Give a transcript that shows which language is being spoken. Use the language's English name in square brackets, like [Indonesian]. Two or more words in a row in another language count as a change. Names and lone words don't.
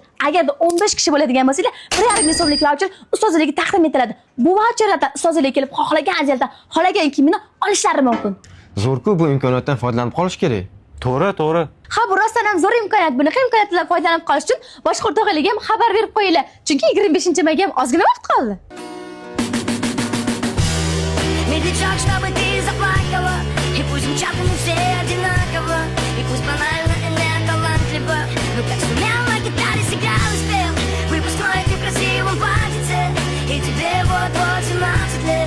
[Uzbek] Agarda 15 kishi bo'ladigan bo'lsanglar, 1,5 ming so'mlik voucher ustozingizga taqdim etiladi. Bu voucherlardan ustozingizga kelib xohlagan ajalda xohlagan kiyimini olishlari mumkin. Zo'r-ku, bu imkoniyatdan foydalanib qolish kerak. To'g'ri. Ha, bu rostdan ham zo'r imkoniyat. Bunaqa imkoniyatlardan foydalanib qolish uchun boshqa o'rtog'ingizga ham xabar berib qo'yinglar. Chunki 25-mayga ham ozgina vaqt qoldi. [Russian] Медлячок, чтобы ты заплакала, и пусть мчат они все одинаково, и пусть банально и не талантливо, но как сумел на гитаре сыграл и спел, выпускной ты в красивом платьице, и тебе вот-вот 17 лет.